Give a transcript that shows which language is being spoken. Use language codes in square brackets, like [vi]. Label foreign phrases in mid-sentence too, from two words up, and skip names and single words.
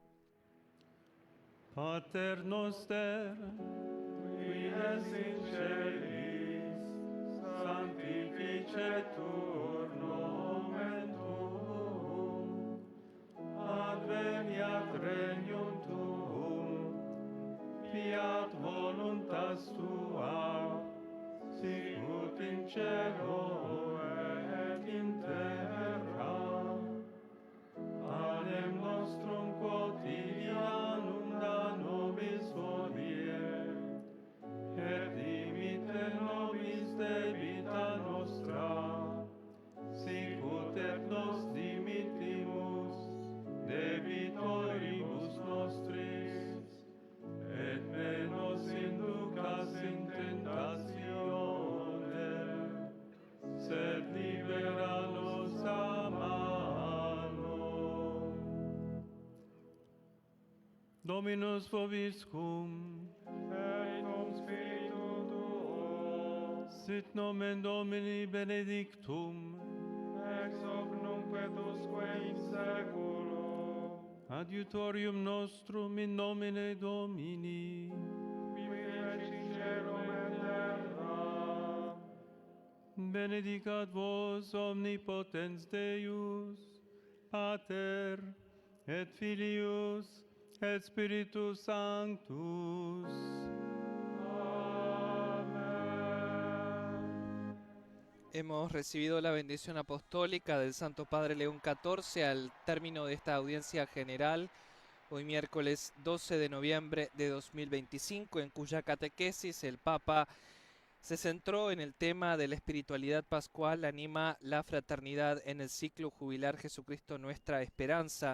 [la] Pater noster, qui es in celis, sanctificetur nomen tuum, adveniat regnum tuum, fiat voluntas tua, sicut in cielo et in terra. Panem nostrum quotidianum da nobis hodie, et dimitte nobis debita nostra, sicut et nos dimittimus debitoribus nostris, et me nos inducas in tentatione, sed libera nos a malo. Dominus vobiscum, et cum spiritu tuo, sit nomen Domini benedictum, ex hoc nunc et usque in seculo. Adiutorium nostrum in nomine Domini, qui fecit caelum et terra. Benedicat vos omnipotens Deus, Pater, et Filius, et Spiritus Sanctus. Amen. [es] Hemos recibido la bendición apostólica del Santo Padre León XIV al término de esta audiencia general, hoy miércoles 12 de noviembre de 2025, en cuya catequesis el Papa se centró en el tema de la espiritualidad pascual, anima la fraternidad en el ciclo jubilar Jesucristo Nuestra Esperanza.